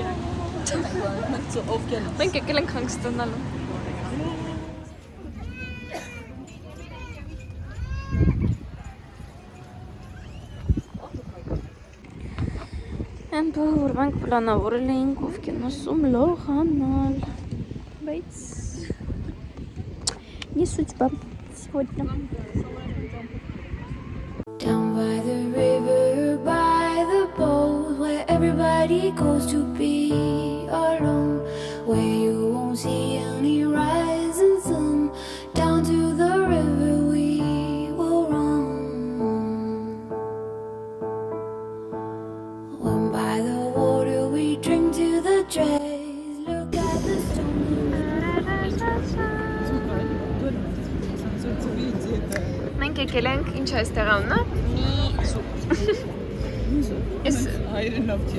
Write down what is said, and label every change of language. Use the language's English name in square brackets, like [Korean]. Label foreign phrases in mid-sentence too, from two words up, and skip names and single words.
[Armenian] Մենք եկել ենք հանգստանալու։ Այն բան, որ մենք պլանավորել էինք Օվկիանոսում լողանալ, բայց [Russian] не судьба сегодня. [English] Down by the river, by the boat, where everybody goes to be alone, where you won't see any rising sun. Down to the river we will run. When by the water we drink to the dregs, look at the stone. [Armenian] Մենք եկել ենք ինչ է այստեղ անունը միզու։ Ես Հայերենով չի։